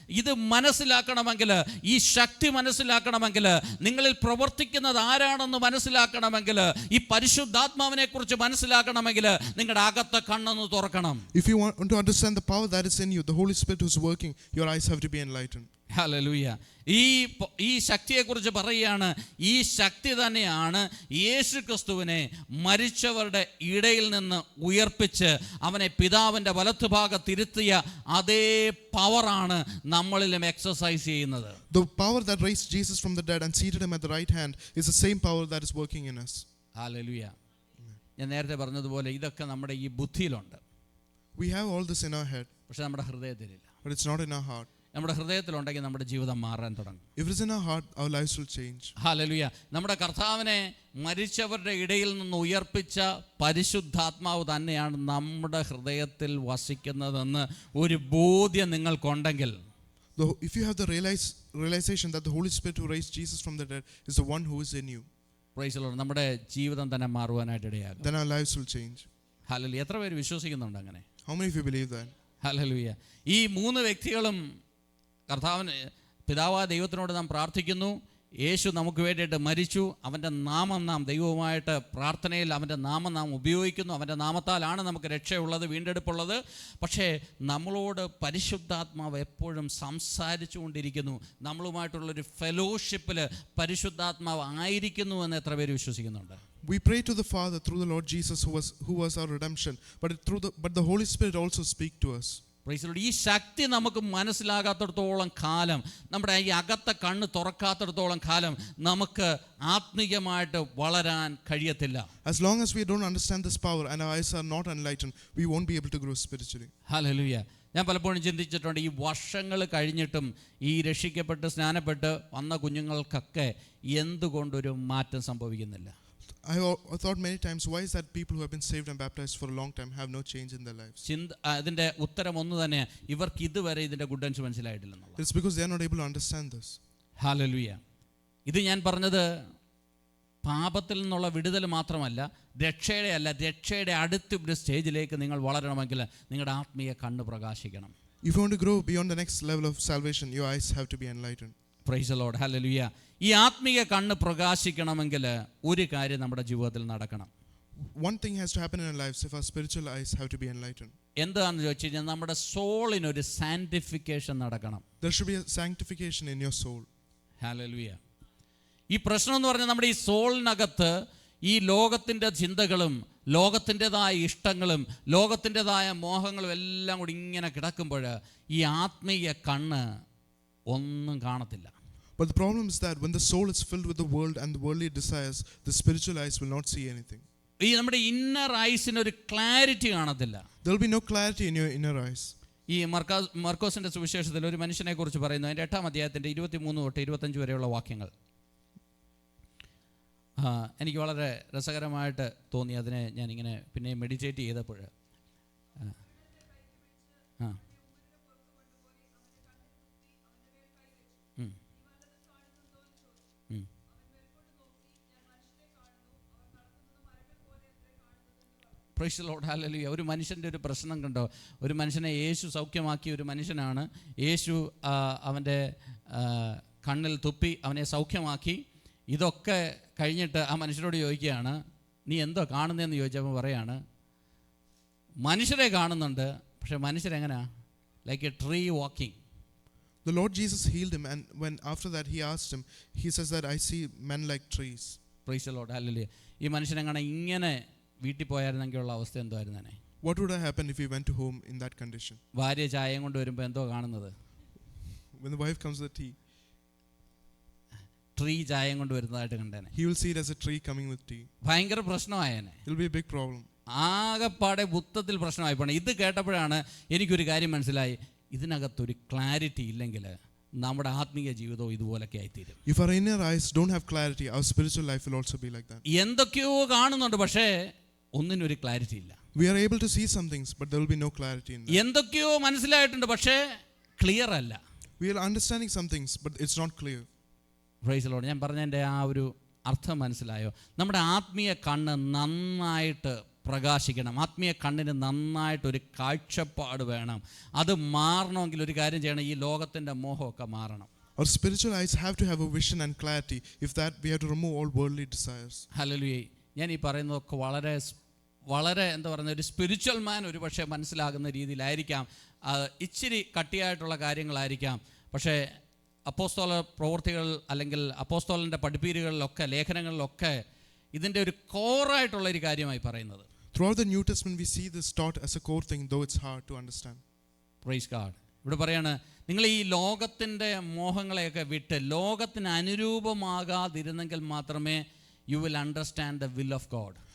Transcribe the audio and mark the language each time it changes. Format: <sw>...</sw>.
<ml>ഇത് മനസ്സിലാക്കണമെങ്കിൽ, ഈ ശക്തി മനസ്സിലാക്കണമെങ്കിൽ, നിങ്ങളിൽ പ്രവർത്തിക്കുന്നത് ആരാണെന്ന് മനസ്സിലാക്കണമെങ്കിൽ, ഈ പരിശുദ്ധാത്മാവിനെ കുറിച്ച് മനസ്സിലാക്കണമെങ്കിൽ നിങ്ങളുടെ അകത്തെ കണ്ണൊന്ന് തുറക്കണം.</ml> <en>If you want to understand the power that is in you, the Holy Spirit who is working, your eyes have to be enlightened.</en> <ml>Hallelujah. ഈ ശക്തിയെക്കുറിച്ച് പറയുകയാണ്. ഈ ശക്തി തന്നെയാണ് യേശു ക്രിസ്തുവിനെ മരിച്ചവരുടെ ഇടയിൽ നിന്ന് ഉയർപ്പിച്ച് അവനെ പിതാവിൻ്റെ വലത്തുഭാഗത്തിരുത്തിയ അതേ പവറാണ് നമ്മളിലും എക്സസൈസ് ചെയ്യുന്നത്.</ml> <en>The power that raised Jesus from the dead and seated him at the right hand is the same power that is working in us.</en> <ml>Hallelujah. ഞാൻ നേരത്തെ പറഞ്ഞതുപോലെ ഇതൊക്കെ നമ്മുടെ ഈ ബുദ്ധിയിലുണ്ട്.</ml> <en>We have all this in our head,</en> <ml>പക്ഷെ നമ്മുടെ ഹൃദയത്തിലില്ല.</ml> <en>but it's not in our heart.</en> <ml>നമ്മുടെ ഹൃദയത്തിലുണ്ടെങ്കിൽ നമ്മുടെ ജീവിതം മാറാൻ തുടങ്ങും.</ml> <en>If it is in our heart, our lives will change.</en> <ml>Hallelujah. നമ്മുടെ കർത്താവിനെ മരിച്ചവരുടെ ഇടയിൽ നിന്ന് ഉയർപ്പിച്ച പരിശുദ്ധാത്മാവ് തന്നെയാണ് നമ്മുടെ ഹൃദയത്തിൽ വസിക്കുന്നതെന്ന് ഒരു ബോധ്യം നിങ്ങൾക്കുണ്ടെങ്കിൽ,</ml> <en>if you have the realization that the Holy Spirit who raised Jesus from the dead is the one who is in you, praise the Lord,</en> <ml>നമ്മുടെ ജീവിതം തന്നെ മാറുവാനായിട്ട് ഇടയാകും.</ml> <en>then our lives will change.</en> <ml>Hallelujah. എത്ര പേര് വിശ്വസിക്കുന്നുണ്ട് അങ്ങനെ?</ml> <en>How many of you believe that?</en> <ml>Hallelujah. ഈ 3 വ്യക്തികളും കർത്താവിന് പിതാവായ ദൈവത്തിനോട് നാം പ്രാർത്ഥിക്കുന്നു. യേശു നമുക്ക് വേണ്ടിയിട്ട് മരിച്ചു. അവൻ്റെ നാമം നാം ദൈവവുമായിട്ട് പ്രാർത്ഥനയിൽ അവൻ്റെ നാമം നാം ഉപയോഗിക്കുന്നു. അവൻ്റെ നാമത്താലാണ് നമുക്ക് രക്ഷയുള്ളത്, വീണ്ടെടുപ്പുള്ളത്. പക്ഷേ നമ്മളോട് പരിശുദ്ധാത്മാവ് എപ്പോഴും സംസാരിച്ചു കൊണ്ടിരിക്കുന്നു. നമ്മളുമായിട്ടുള്ളൊരു ഫെലോഷിപ്പിൽ പരിശുദ്ധാത്മാവ് ആയിരിക്കുന്നു എന്ന് എത്ര പേര് വിശ്വസിക്കുന്നുണ്ട്?</ml> <en>We pray to the Father through the Lord Jesus who was our redemption, but the Holy Spirit also speaks to us.</en> <ml>ഈ ശക്തി നമുക്ക് മനസ്സിലാകാത്തിടത്തോളം കാലം, നമ്മുടെ ഈ അകത്തെ കണ്ണ് തുറക്കാത്തിടത്തോളം കാലം നമുക്ക് ആത്മീയമായിട്ട് വളരാൻ കഴിയത്തില്ല.</ml> <en>As long as we don't understand this power and our eyes are not enlightened, we won't be able to grow spiritually.</en> <ml>Hallelujah. ഞാൻ പലപ്പോഴും ചിന്തിച്ചിട്ടുണ്ട്, ഈ വർഷങ്ങൾ കഴിഞ്ഞിട്ടും ഈ രക്ഷിക്കപ്പെട്ട് സ്നാനപ്പെട്ട് വന്ന കുഞ്ഞുങ്ങൾക്കൊക്കെ എന്തുകൊണ്ടൊരു മാറ്റം സംഭവിക്കുന്നില്ല?</ml> <en>I thought many times, why is that people who have been saved and baptized for a long time have no change in their lives?</en> <ml>അതിൻ്റെ ഉത്തരം ഒന്ന് തന്നെ, ഇവർക്ക് ഇതുവരെ ഇതിൻ്റെ good news മനസ്സിലായിട്ടില്ലെന്നുള്ളത്.</ml> <en>It's because they are not able to understand this.</en> <ml>Hallelujah. ഇത് ഞാൻ പറഞ്ഞത് പാപത്തിൽ നിന്നുള്ള വിടുതൽ മാത്രമല്ല, രക്ഷയുടെ അടുത്ത ഒരു സ്റ്റേജിലേക്ക് നിങ്ങൾ വളരണമെങ്കിൽ നിങ്ങളുടെ ആത്മീയ കണ്ണ് പ്രകാശിക്കണം.</ml> <en>If you want to grow beyond the next level of salvation, your eyes have to be enlightened. Praise the Lord.</en> <ml>Hallelujah. ഈ ആത്മീയ കണ്ണ് പ്രകാശിക്കണമെങ്കിൽ ഒരു കാര്യം നമ്മുടെ ജീവിതത്തിൽ നടക്കണം.</ml> <en>One thing has to happen in our lives if our spiritual eyes have to be enlightened.</en> <ml>എന്താണെന്ന് ചോദിച്ചു കഴിഞ്ഞാൽ നമ്മുടെ സോളിനൊരു സാന്റിഫിക്കേഷൻ നടക്കണം.</ml> <en>There should be a sanctification in your soul.</en> <ml>Hallelujah. ഈ പ്രശ്നം എന്ന് പറഞ്ഞാൽ നമ്മുടെ ഈ സോളിനകത്ത് ഈ ലോകത്തിൻ്റെ ചിന്തകളും ലോകത്തിൻ്റെതായ ഇഷ്ടങ്ങളും ലോകത്തിൻ്റെതായ മോഹങ്ങളും എല്ലാം കൂടി ഇങ്ങനെ കിടക്കുമ്പോൾ ഈ ആത്മീയ കണ്ണ് ഒന്നും കാണത്തില്ല.</ml> <en>But the problem is that when the soul is filled with the world and the worldly desires, the spiritual eyes will not see anything.</en> <ml>ഈ നമ്മുടെ</ml> <en>inner ഐസിന്</en> <ml>ഒരു ക്ലാരിറ്റി കാണത്തില്ല.</ml> <en>There will be no clarity in your inner eyes.</en> <ml>ഈ മർക്കോസിന്റെ സുവിശേഷത്തിൽ ഒരു മനുഷ്യനെ കുറിച്ച് പറയുന്നു. അതിൻ്റെ 8-ാം അധ്യായത്തിൻ്റെ 23 തൊട്ട് 25 വരെയുള്ള വാക്യങ്ങൾ എനിക്ക് വളരെ രസകരമായിട്ട് തോന്നി. അതിനെ ഞാനിങ്ങനെ പിന്നെ മെഡിറ്റേറ്റ് ചെയ്തപ്പോൾ ആ ഉം. ഉം.</ml> <en>praise the Lord,</en> <ml>hallelujah. ഒരു മനുഷ്യൻ്റെ ഒരു പ്രശ്നം കണ്ടോ? ഒരു മനുഷ്യനെ യേശു സൗഖ്യമാക്കിയ ഒരു മനുഷ്യനാണ്. യേശു അവൻ്റെ കണ്ണിൽ തുപ്പി അവനെ സൗഖ്യമാക്കി. ഇതൊക്കെ കഴിഞ്ഞിട്ട് ആ മനുഷ്യരോട് ചോദിക്കുകയാണ്, നീ എന്തോ കാണുന്നതെന്ന് ചോദിച്ചപ്പോൾ പറയാണ്, മനുഷ്യരെ കാണുന്നുണ്ട്, പക്ഷെ മനുഷ്യരെങ്ങനെയാ?</ml> <en>Like a tree walking. The Lord Jesus healed him, and when after that he asked him, he says that I see men like trees. Praise the Lord,</en> <ml>hallelujah. ഈ മനുഷ്യനെങ്ങനെ ഇങ്ങനെ വീട്ടിൽ പോയായിരുന്നെങ്കിലുള്ള അവസ്ഥ എന്തായിരുന്നേ?</ml> <en>What would have happened if he went to home in that condition?</en> <ml>ഭാര്യ ചായയും കൊണ്ട് വരുമ്പോൾ എന്തോ കാണുന്നത്?</ml> <en>When the wife comes with tea,</en> <ml>tree ചായയും കൊണ്ട് വരുന്നതായിട്ട് കണ്ടേനെ.</ml> <en>he will see it as a tree coming with tea.</en> <ml>ഭയങ്കര പ്രശ്നമായേനെ.</ml> <en>It will be a big problem.</en> <ml>ആകെപ്പാടെ ബുദ്ധത്തിൽ പ്രശ്നമായി പോണേ. ഇത് കേട്ടപ്പോഴാണ് എനിക്കൊരു കാര്യം മനസ്സിലായി, ഇതിനകത്തൊരു ക്ലാരിറ്റി ഇല്ലെങ്കിൽ നമ്മുടെ ആത്മീയ ജീവിതവും ഇതുപോലൊക്കെ ആയിത്തീരും.</ml> <en>If our inner eyes don't have clarity, our spiritual life will also be like that.</en> <ml>എന്തൊക്കെയോ കാണുന്നുണ്ട്, പക്ഷേ ഒന്നിനൊരു ക്ലാരിറ്റി ഇല്ല.</ml> <en>We are able to see some things, but there will be no clarity in that.</en> <ml>എന്തൊക്കെയോ മനസ്സിലായിട്ടുണ്ട്, പക്ഷേ clear അല്ല.</ml> <en>We are understanding some things, but it's not clear. Praise the Lord.</en> <ml>ഞാൻ പറഞ്ഞതിൻ്റെ ആ ഒരു അർത്ഥം മനസ്സിലായോ? നമ്മുടെ ആത്മീയ കണ്ണ് നന്നായിട്ട് പ്രകാശിക്കണം. ആത്മീയ കണ്ണിന് നന്നായിട്ടൊരു കാഴ്ചപ്പാട് വേണം. അത് മാറണമെങ്കിൽ ഒരു കാര്യം ചെയ്യണം, ഈ ലോകത്തിൻ്റെ മോഹമൊക്കെ മാറണം.</ml> <en>Our spiritual eyes have to have a vision and clarity. If that, we have to remove all worldly desires.</en> <ml>Hallelujah. ഞാൻ ഈ പറയുന്നതൊക്കെ വളരെ വളരെ എന്താ പറയുന്നത്, ഒരു</ml> <en>spiritual man</en> <ml>ഒരു പക്ഷേ മനസ്സിലാകുന്ന രീതിയിലായിരിക്കാം, ഇച്ചിരി കട്ടിയായിട്ടുള്ള കാര്യങ്ങളായിരിക്കാം. പക്ഷേ അപ്പോസ്തല പ്രവൃത്തികൾ അല്ലെങ്കിൽ അപ്പോസ്തലൻ്റെ പഠിപ്പീരുകളിലൊക്കെ ലേഖനങ്ങളിലൊക്കെ ഇതിൻ്റെ ഒരു കോറായിട്ടുള്ള ഒരു കാര്യമായി പറയുന്നത്.</ml> <en>Throughout the New Testament, we see this taught as a core thing, though it's hard to understand. Praise God.</en> <ml>ഇവിടെ പറയാണ്, നിങ്ങൾ ഈ ലോകത്തിൻ്റെ മോഹങ്ങളെയൊക്കെ വിട്ട് ലോകത്തിന് അനുരൂപമാകാതിരുന്നെങ്കിൽ മാത്രമേ</ml> <en>you will understand the will of God.</en>